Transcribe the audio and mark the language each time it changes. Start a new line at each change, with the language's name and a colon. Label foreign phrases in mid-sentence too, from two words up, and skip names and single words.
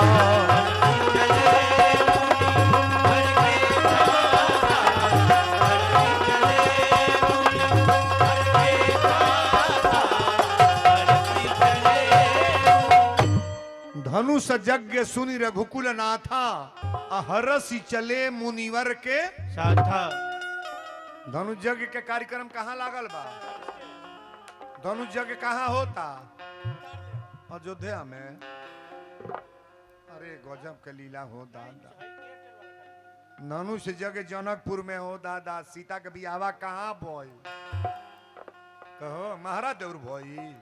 Awadhi: धनुष यज्ञ सुनि रघुकुल नाथा। हरसी चले मुनिवर के साथा।
Bhojpuri: धनुष यज्ञ के कार्यक्रम कहाँ लागल बा? धनुष यज्ञ कहाँ होता? अयोध्या में। अरे गजब के लीला हो दादा। धनुष यज्ञ जनकपुर में हो दादा। सीता के बियावा कहाँ बोई? कहो महाराज देवर भोई।